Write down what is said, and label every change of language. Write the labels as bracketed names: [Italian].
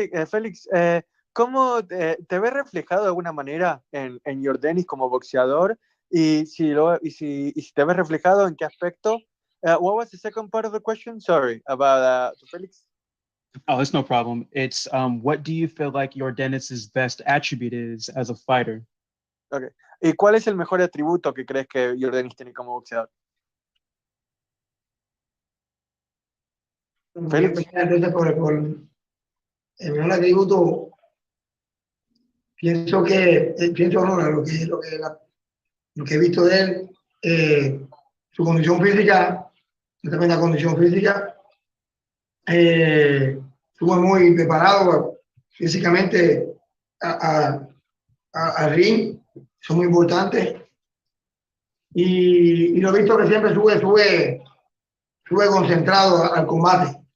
[Spanish] Felix, ¿cómo te ves reflejado de alguna manera en Yordenis como boxeador? Y si te ves reflejado, ¿en qué aspecto? [English] What was the second part of the question? Sorry, about Felix. Oh, it's no problem. It's what do you feel like Yordenis's best attribute is as a fighter? Okay. [Spanish] ¿Y cuál es el mejor atributo que crees que Yordenis tiene como boxeador? Felix. Por el mejor atributo, pienso no, lo que he visto de él, su condición física, también la condición física, estuvo muy preparado físicamente al ring, son muy importantes, y lo he visto que siempre sube concentrado al combate.